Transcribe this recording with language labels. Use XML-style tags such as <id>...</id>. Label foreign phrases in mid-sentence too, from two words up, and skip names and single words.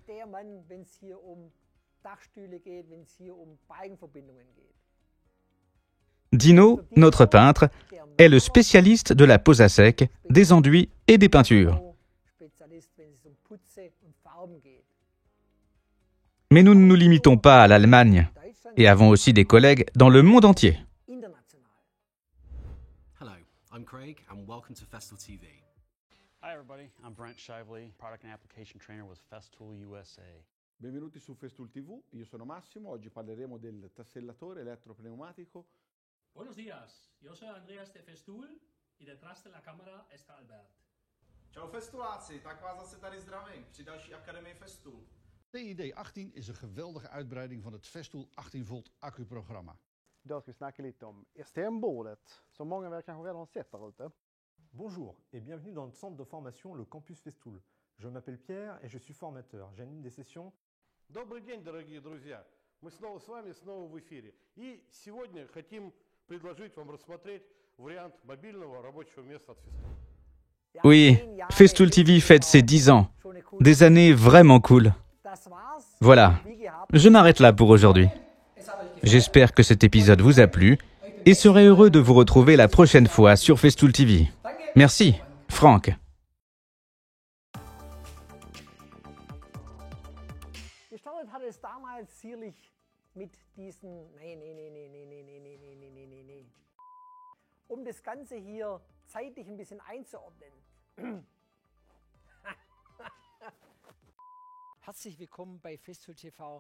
<fr>Dino, notre peintre, est le spécialiste de la pose à sec, des enduits et des peintures. Mais nous ne nous limitons pas à l'Allemagne et avons aussi des collègues dans le monde entier.</fr> <en>Hello, I'm Craig and welcome to Festool TV. Hi everybody, I'm Brent Shively, Product and Application Trainer with Festool USA.</en> <it>Benvenuti su Festool TV, io sono Massimo, oggi parleremo del tassellatore elettropneumatico.</it> <es>Buenos días, yo soy Andreas de Festool y detrás de la cámara está Albert.</es> <cs>Ciao Festoolaci, tak vás zase tady zdravím při další Akademii Festool.</cs> <nl>TID18 is een geweldige uitbreiding van het Festool 18 volt accuprogramma.</nl> <sv>Idag ska vi snacka lite om STM-bordet, som många av er kanske redan har sett där ute.</sv> <fr>Bonjour et bienvenue dans le centre de formation Le Campus Festool. Je m'appelle Pierre et je suis formateur. J'anime des sessions.</fr> <ru>Добрый день, дорогие друзья! Мы снова с вами, снова в эфире. И сегодня хотим предложить вам рассмотреть вариант мобильного рабочего места от Festool.</ru> <fr>Oui, Festool TV fête ses 10 ans. Des années vraiment cool. Voilà, je m'arrête là pour aujourd'hui. J'espère que cet épisode vous a plu et serai heureux de vous retrouver la prochaine fois sur Festool TV. Merci, Franck.</fr> <de>Gestartet hat es damals sicherlich mit diesen um das Ganze hier zeitlich ein bisschen einzuordnen. Herzlich willkommen bei Festool TV.</de>